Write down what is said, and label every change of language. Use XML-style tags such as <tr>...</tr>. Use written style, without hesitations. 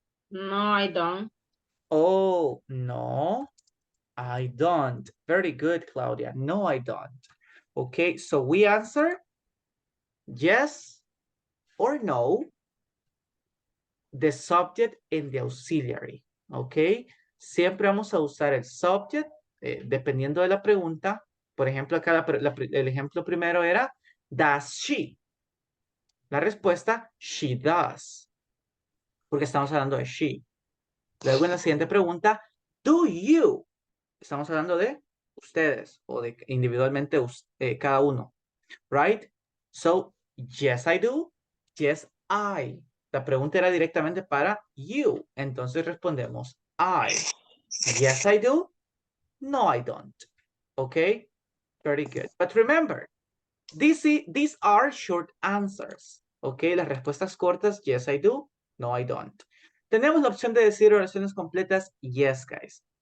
<en>No, I don't. Oh, no, I don't. Very good, Claudia. No, I don't. Okay, so we answer yes or no, the subject and the auxiliary.</en> <es>Okay, siempre vamos a usar el subject dependiendo de la pregunta. Por ejemplo, acá el ejemplo primero era, does she? La respuesta, she does. Porque estamos hablando de she. Luego en la siguiente pregunta, do you? Estamos hablando de ustedes o de individualmente cada uno.</es> <en>Right? So, yes, I do. Yes, I.</en> <es>La pregunta era directamente para you. Entonces respondemos I.</es> <en>Yes, I do. No, I don't. Okay? Very good. But remember, these are short answers. Okay?</en> <es>Las respuestas cortas,</es> <en>yes, I do. No, I don't.</en> <es>Tenemos la opción de decir oraciones completas, yes, guys.</es>